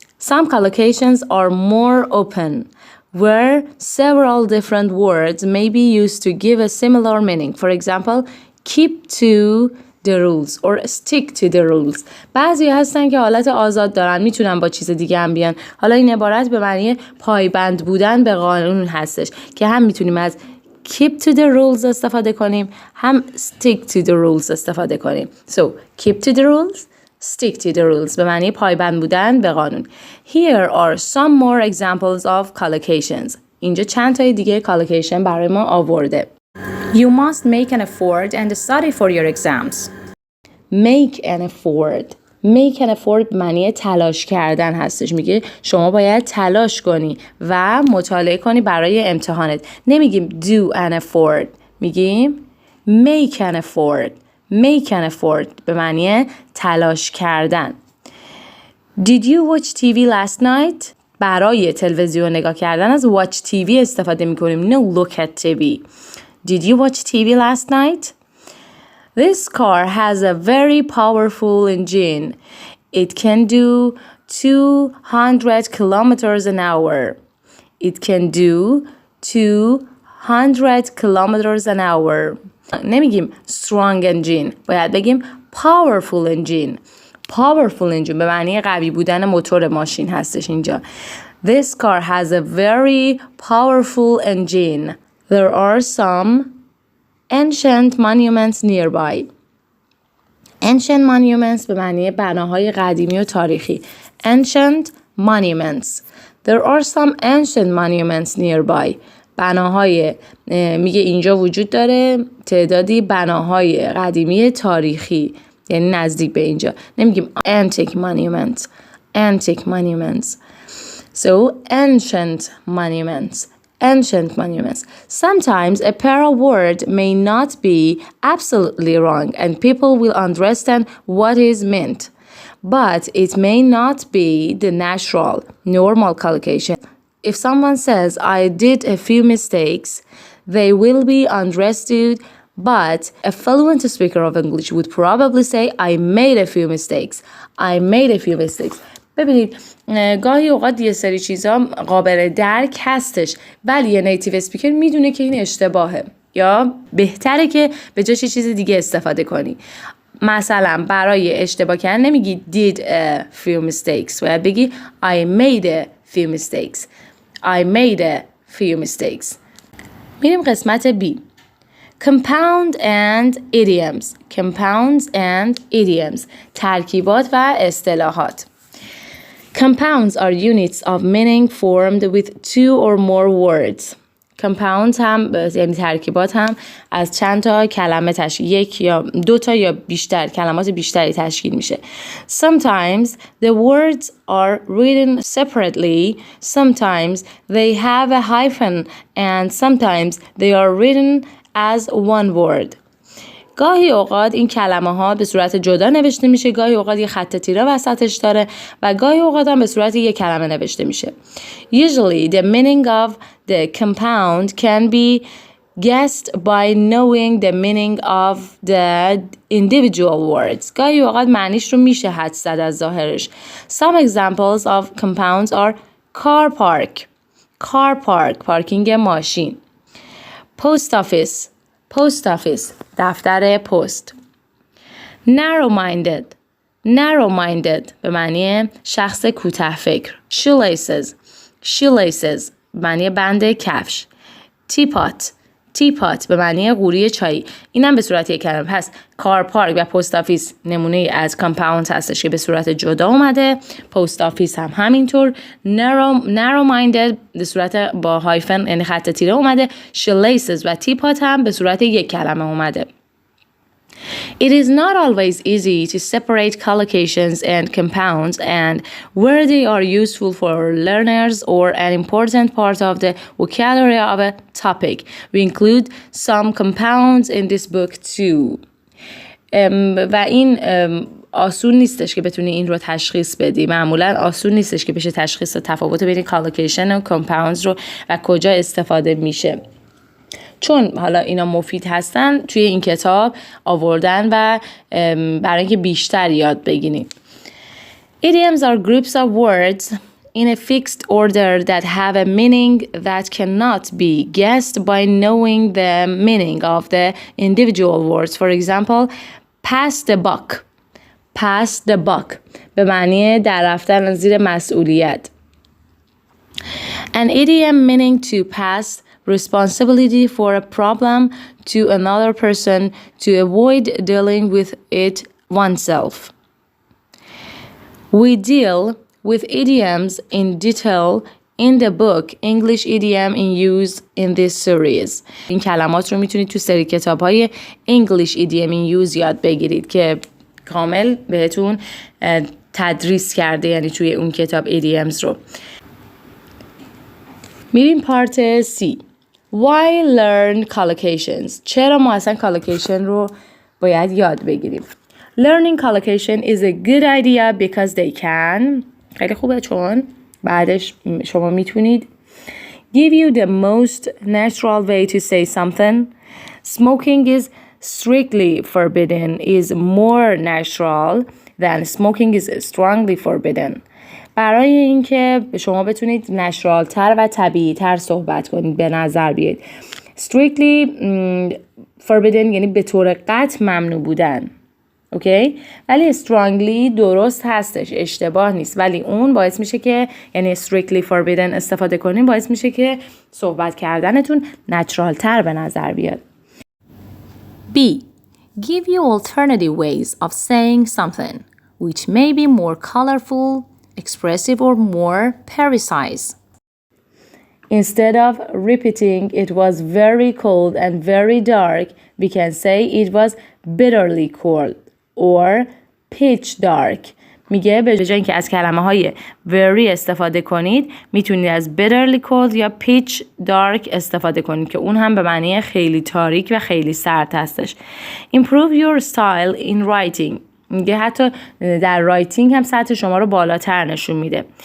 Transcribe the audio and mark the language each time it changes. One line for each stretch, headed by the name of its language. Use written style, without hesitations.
English: Some collocations are more open, where several different words may be used to give a similar meaning. For example, keep to the rules or stick to the rules.
Persian: بعضی هستن که حالت آزاد دارن، میتونن با چیز دیگه هم بیان. حالا این عبارت به معنی پایبند بودن به قانون هستش که هم میتونیم از
English: keep to the rules
Persian: استفاده کنیم، هم
English: stick to the rules
Persian: استفاده کنیم.
English: So, keep to the rules, stick to the rules
Persian: به معنی پایبند بودن به قانون.
English: Here are some more examples of collocations.
Persian: اینجا چند تای دیگه collocation برای ما آورده.
English: You must make an effort and study for your exams. Make an effort. Make an effort
Persian: به معنی تلاش کردن هستش. میگه شما باید تلاش کنی و مطالعه کنی برای امتحانت. نمیگیم
English: do an effort.
Persian: میگیم
English: make an effort. Make an effort
Persian: به معنی تلاش کردن.
English: Did you watch TV last night?
Persian: برای تلویزیون نگاه کردن از watch TV استفاده میکنیم.
English: No, look at TV. Did you watch TV last night? This car has a very powerful engine. It can do 200 kilometers an hour. It can do 200 kilometers an hour.
Persian: نمیگیم
English: strong engine،
Persian: باید بگیم
English: powerful engine.
Persian: Powerful engine به معنی قوی بودن موتور ماشین هستش اینجا.
English: This car has a very powerful engine. There are some ancient monuments nearby. Ancient monuments
Persian: به معنی بناهای قدیمی و تاریخی.
English: Ancient monuments. There are some ancient monuments nearby.
Persian: بناهای میگه اینجا وجود داره تعدادی بناهای قدیمی تاریخی یعنی نزدیک به اینجا. نمیگیم
English: antique monuments. Antique monuments. So ancient monuments. Ancient monuments. Sometimes a para word may not be absolutely wrong and people will understand what is meant. But it may not be the natural, normal collocation. If someone says, I did a few mistakes, they will be understood, but a fluent speaker of English would probably say, I made a few mistakes. I made a few mistakes.
Persian: ببینید گاهی اوقات یه سری چیزا قابل درک هستش ولی یه نیتیو اسپیکر میدونه که این اشتباهه یا بهتره که به جاش چیز دیگه استفاده کنی. مثلا برای اشتباه کردن نمیگی
English: did a few mistakes
Persian: باید بگی
English: I made a few mistakes. I made a few mistakes.
Persian: میریم قسمت B.
English: Compound and idioms. Compounds and idioms.
Persian: ترکیبات و اصطلاحات.
English: Compounds are units of meaning formed with two or more words.
Persian: Compounds هم یعنی ترکیبات هم از چند تا کلمه تشکیل یک یا دو تا یا بیشتر کلمات بیشتری تشکیل میشه.
English: Sometimes the words are written separately. Sometimes they have a hyphen and sometimes they are written as one word.
Persian: گاهی اوقات این کلمه ها به صورت جدا نوشته میشه، گاهی اوقات یه خط تیره وسطش داره و گاهی اوقات هم به صورت یک کلمه نوشته میشه.
English: Usually the meaning of the compound can be guessed by knowing the meaning of the individual words.
Persian: گاهی اوقات معنیش رو میشه حدس زد از ظاهرش.
English: Some examples of compounds are car park. car park
Persian: پارکینگ ماشین.
English: Post office.
Persian: Post office دفتر پست.
English: Narrow-minded.
Persian: Narrow-minded به معنی شخص کوته فکر.
English: Shoelaces.
Persian: Shoelaces به معنی بند کفش.
English: Teapot.
Persian: Teapot به معنی قوری چای. اینم به صورت یک کلمه. پس کار پارک و پست آفیس نمونه از کامپاوند هستش که به صورت جدا اومده. پست آفیس هم همینطور. Narrow-minded به صورت با هایفن یعنی خط تیره اومده. Shoelaces و teapot هم به صورت یک کلمه اومده.
English: It is not always easy to separate collocations and compounds and where they are useful for learners or an important part of the vocabulary of a topic. We include some compounds in this book too.
Persian: و این آسون نیستش که بتونی این رو تشخیص بدی. معمولا آسون نیستش که بشه تشخیص تفاوت بین collocation و compounds رو و کجا استفاده میشه. چون حالا اینا مفید هستن توی این کتاب آوردن و برای اینکه بیشتر یاد بگیریم.
English: Idioms are groups of words in a fixed order that have a meaning that cannot be guessed by knowing the meaning of the individual words. For example, pass the buck. Pass the buck
Persian: به معنی در رفتن زیر مسئولیت.
English: An idiom meaning to pass responsibility for a problem to another person to avoid dealing with it oneself. We deal with idioms in detail in the book English Idiom in Use in this series.
Persian: این کلمات رو میتونید تو سری کتاب‌های English Idiom in Use یاد بگیرید که کامل بهتون تدریس کرده، یعنی توی اون کتاب idioms رو. میریم پارت C.
English: Why learn collocations?
Persian: چرا ما اصلا collocation رو باید یاد بگیریم؟
English: Learning collocation is a good idea because they can
Persian: خیلی خوبه چون بعدش شما میتونید
English: give you the most natural way to say something. Smoking is strictly forbidden is more natural than smoking is strongly forbidden.
Persian: برای اینکه شما بتونید نچرال تر و طبیعی تر صحبت کنید به نظر بیاد.
English: Strictly forbidden
Persian: یعنی به طور قطع ممنوع بودن. اوکی؟ ولی strongly درست هستش، اشتباه نیست، ولی اون باعث میشه که یعنی
English: strictly forbidden
Persian: استفاده کنین باعث میشه که صحبت کردنتون نچرال تر به نظر بیاد.
English: B. Give you alternative ways of saying something which may be more colorful, expressive or more precise. Instead of repeating it was very cold and very dark, we can say it was bitterly cold or pitch dark.
Persian: میگه به جای اینکه از کلمه های very استفاده کنید میتونید از
English: bitterly cold
Persian: یا
English: pitch dark
Persian: استفاده کنید که اون هم به معنی خیلی تاریک و خیلی سرد هستش.
English: Improve your style in writing.
Persian: میگه حتی در رایتینگ هم سطح شما رو بالاتر نشون میده.